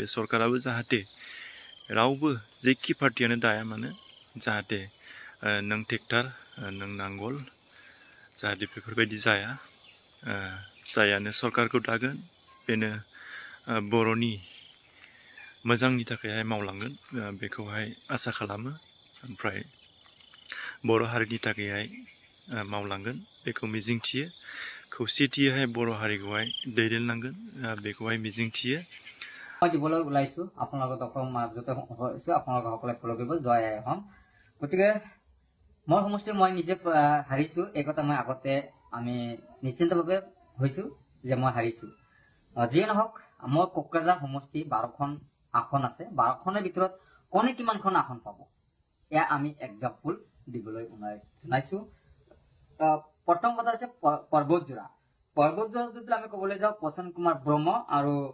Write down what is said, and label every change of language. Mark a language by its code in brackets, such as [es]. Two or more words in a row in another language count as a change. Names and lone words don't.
[brx] सरकाराबो जाहाथे रावबो जेखि पार्टियानो दाया मानो जाहाथे नों ट्रेक्टर नों नांगोल जाहाथे बेफोरबायदि जाया जायानो सरकारखौ दागोन बेनो बर'नि मोजांनि थाखायहाय मावलांगोन बेखौहाय आसा खालामो ओमफ्राय बर' हारिनि थाखायहाय मावलांगोन बेखौ मिजिंथियो खौसेथियैहाय बर' हारिखौहाय दैदेनलांगोन बेखौहाय मिजिंथियो [as] মই দিবলৈ ওলাইছো আপোনালোকৰ মাজতে হৈছো আপোনালোকে সকলে ফলো কৰিব জয় আই অসম গতিকে মোৰ সমষ্টি মই নিজে হাৰিছো এই কথা মই আগতে আমি নিশ্চিন্তভাৱে হৈছো যে মই হাৰিছো যিয়ে নহওক মোৰ কোকৰাঝাৰ সমষ্টি 12খন আসন আছে 12খনৰ ভিতৰত কোনে কিমানখন আসন পাব এয়া আমি এক্সাম্পল দিবলৈ জনাইছো প্ৰথম কথা আছে পৰ্বতজোৰা যদি আমি ক'বলৈ যাওঁ প্ৰসন্ন কুমাৰ ব্ৰহ্ম আৰু